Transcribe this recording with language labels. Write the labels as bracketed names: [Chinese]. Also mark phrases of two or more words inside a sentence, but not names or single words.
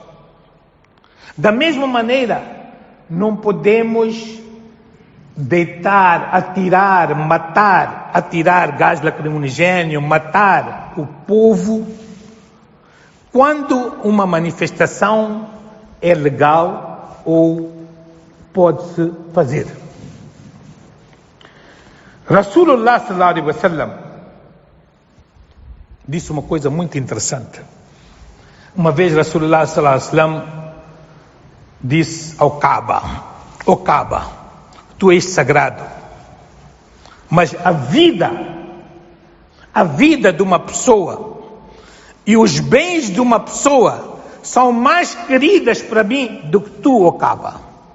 [Portuguese] Da mesma maneira, não podemos deitar, atirar, matar, atirar gás lacrimogéneo, matar o povo quando uma manifestação é legal ou pode-se fazer. [Arabic] رسول الله صلى الله عليه وسلم [Portuguese] disse uma coisa muito interessante. Uma vez [Arabic] رسول الله صلى الله عليه وسلم [Portuguese] disse ao Kaaba: ó Kaaba, tu és sagrado, mas a vida de uma pessoa e os bens de uma pessoa são mais queridas para mim do que tu, ó Kaaba.